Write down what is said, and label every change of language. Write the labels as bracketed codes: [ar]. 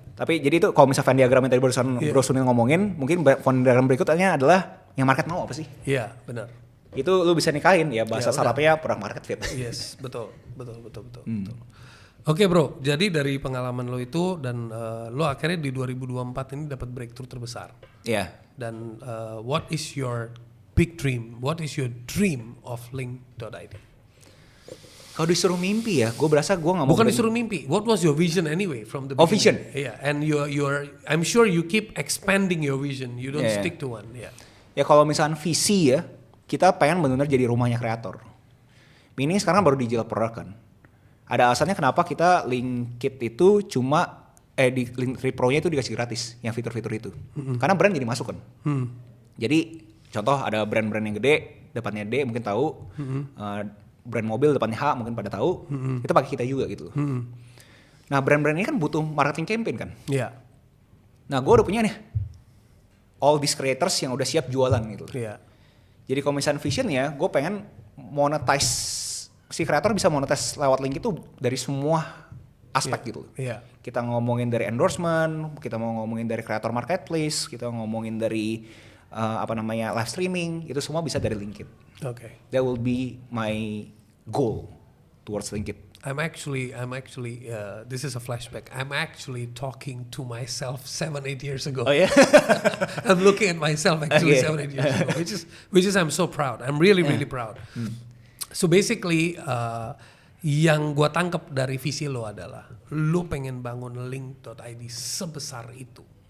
[id] Tapi jadi itu kalau misalnya Venn diagram yang tadi barusan Bro Sunil ngomongin, mungkin Venn diagram berikutnya adalah yang market mau apa sih? Iya, benar. Itu lu bisa nikahin ya, bahasa startupnya product market fit. Yes, betul. Betul. Oke bro, jadi dari pengalaman lo itu dan lo akhirnya di 2024 ini dapat breakthrough terbesar. Iya. [en] Dan what is your big dream? What is your dream of Link.id? [id] Kalau disuruh mimpi ya, gue berasa gue nggak mau. Bukan disuruh mimpi. [en] What was your vision anyway from the beginning? Oh, vision. Iya, and I'm sure you keep expanding your vision. You don't stick to one. Yeah. [id] Ya kalau misalnya visi ya, kita pengen benar-benar jadi rumahnya kreator. Ini sekarang baru digital product kan. Ada alasannya kenapa kita Linkit itu cuma di Linktree Pro-nya itu dikasih gratis yang fitur-fitur itu. Karena brand jadi masuk kan. Jadi contoh ada brand-brand yang gede, depannya D mungkin tahu. Brand mobil depannya H mungkin pada tahu. Kita pakai kita juga gitu. Nah brand-brand ini kan butuh marketing campaign kan. Iya. Nah gue udah punya nih [en] all these creators [id] yang udah siap jualan gitu. Iya. Jadi kalau misalnya visionnya, gue pengen monetize, si kreator bisa monetize lewat link itu dari semua aspek gitu. Iya. Kita ngomongin dari endorsement, kita mau ngomongin dari kreator marketplace, kita ngomongin dari live streaming, itu semua bisa dari Linkit. Oke. [en] That will be my goal towards Linkit. I'm actually this is a flashback. I'm actually talking to myself 7-8 years ago. Oh yeah. I'm looking at myself actually Okay. 7-8 years ago, which is I'm so proud. I'm really proud. So basically [id] yang gua tangkap dari visi lo adalah lo pengen bangun link.id sebesar itu.